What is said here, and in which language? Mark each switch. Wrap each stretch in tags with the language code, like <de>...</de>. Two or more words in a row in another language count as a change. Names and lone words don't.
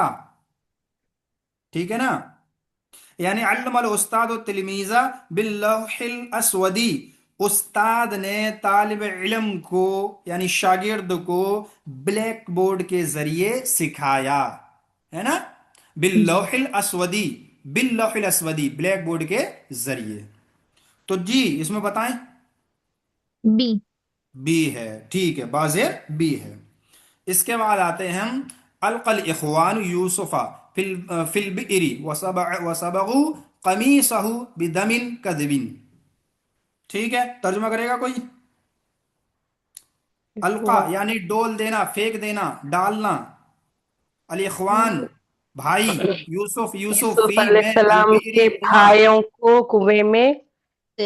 <hi>ठीक है ना? यानी</hi> <ar>علّم الأستاذ التلميذ باللوح الأسود,</ar> <hi>उस्ताद ने तालिब इल्म को यानी शागिर्द को</hi> <en>black board</en> <hi>के जरिए सिखाया, है ना? जी।</hi> <ar>باللوح الأسود، باللوح الأسود</ar> <en>black board</en> <hi>के जरिए। तो जी इसमें बताएं। बी। बी है। ठीक है, बाजेर बी है। इसके बाद आते हैं हम,</hi> <ar>ألقى الإخوان يوسف في في البئر وصبغوا قميصه بدم كذب.</ar> <hi>ठीक है, तर्जुमा करेगा कोई?</hi> <ar>अलका इखवा-</ar> <hi>यानी डोल देना, फेंक देना, डालना।</hi> <ar>الإخوان</ar> <hi>भाई, यूसुफ यूसुफ यूसुफ फी में अल अलैहिस्सलाम बिरी के कुआं। भाइयों को कुएं में से।</hi>